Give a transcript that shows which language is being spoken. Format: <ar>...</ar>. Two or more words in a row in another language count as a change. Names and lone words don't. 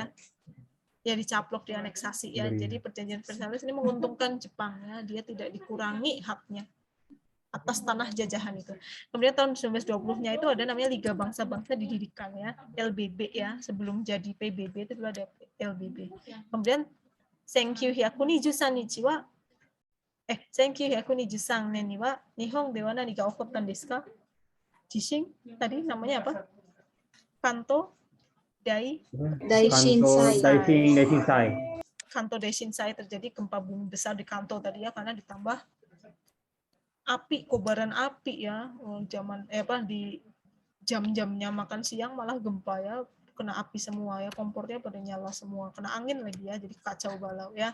<id>Ya dicaplok, dianeksasi ya. Jadi perjanjian Versailles ini menguntungkan Jepang ya, dia tidak dikurangi haknya atas tanah jajahan itu. Kemudian tahun 1920-nya itu ada namanya Liga Bangsa-Bangsa Didirikan ya, LBB ya, sebelum jadi PBB itu dulu ada LBB.</id> <ja>Kemudian 千九百二十三日は 1923 年には日本では何が起こったんですか?</ja> <id>地震 tadi namanya apa? Kanto Daishinsai terjadi gempa bumi besar di Kanto tadi ya, karena ditambah kobaran api ya, di jam-jamnya makan siang malah gempa ya, kena api semua ya, kompornya pada nyala semua, kena angin lagi ya, jadi kacau balau ya.</id>